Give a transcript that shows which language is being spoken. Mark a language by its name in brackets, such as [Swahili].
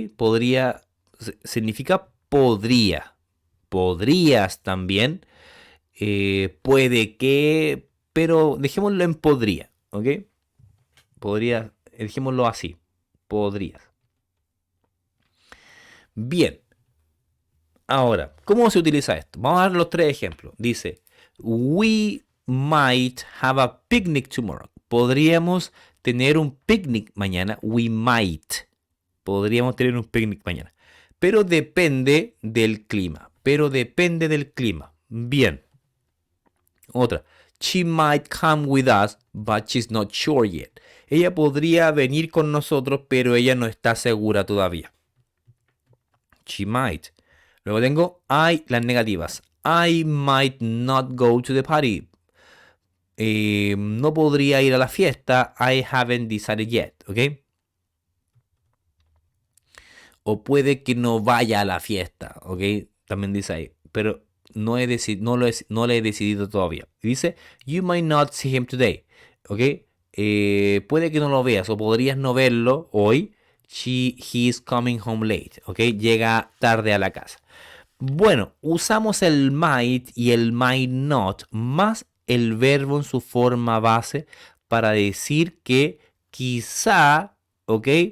[Spanish] Podría, significa podría. Podrías también, puede que, pero dejémoslo en podría, ¿ok? Podría, dejémoslo así, podrías. Bien, ahora, ¿cómo se utiliza esto? Vamos a dar los tres ejemplos. Dice, [English] we might have a picnic tomorrow. [Spanish] Podríamos tener un picnic mañana. [English] We might. [Spanish] Podríamos tener un picnic mañana. Pero depende del clima. Pero depende del clima. Bien. Otra. [English] She might come with us, but she's not sure yet. [Spanish] Ella podría venir con nosotros, pero ella no está segura todavía. [English] She might. [Spanish] Luego tengo las negativas. [English] I might not go to the party. [Spanish] No podría ir a la fiesta. [English] I haven't decided yet. [Spanish] ¿Ok? O puede que no vaya a la fiesta. ¿Ok? También dice ahí. Pero no lo he decidido todavía. [English] Dice, you might not see him today. ¿Ok? [Spanish] Puede que no lo veas o podrías no verlo hoy. [English] He is coming home late. [Spanish] ¿Ok? Llega tarde a la casa. Bueno, usamos el might y el might not más el verbo en su forma base para decir que quizá, ¿ok?